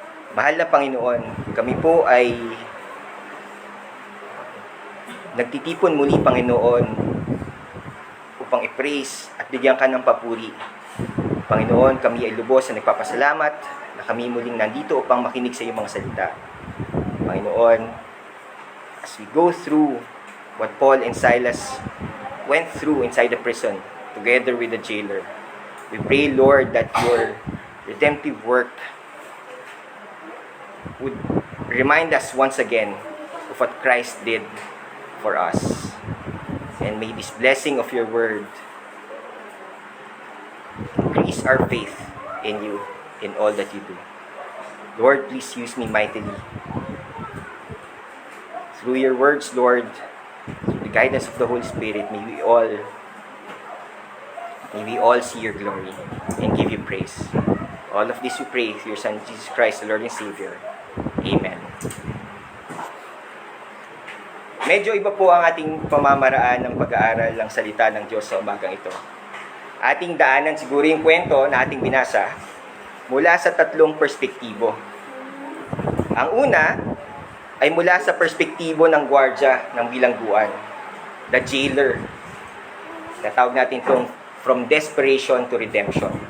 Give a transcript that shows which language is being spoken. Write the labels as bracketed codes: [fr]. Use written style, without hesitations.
[tl] Mahal na Panginoon, kami po ay nagtitipon muli, Panginoon, upang i-praise at bigyan ka ng papuri. Panginoon, kami ay lubos na nagpapasalamat na kami muling nandito upang makinig sa iyong mga salita. [en] Panginoon, as we go through what Paul and Silas went through inside the prison, together with the jailer, we pray, Lord, that your redemptive work would remind us once again of what Christ did for us. And may this blessing of your word increase our faith in you, in all that you do. Lord, please use me mightily. Through your words, Lord, through the guidance of the Holy Spirit, may we all see your glory and give you praise. All of this we pray through your Son, Jesus Christ, the Lord and Savior. Amen. [tl] Medyo iba po ang ating pamamaraan ng pag-aaral ng salita ng Diyos sa umagang ito. Ating daanan siguro yung kwento na ating binasa mula sa tatlong perspektibo. Ang una ay mula sa perspektibo ng gwardya ng bilangguan, [en] the jailer. [tl] Natawag natin itong [en] from desperation to redemption.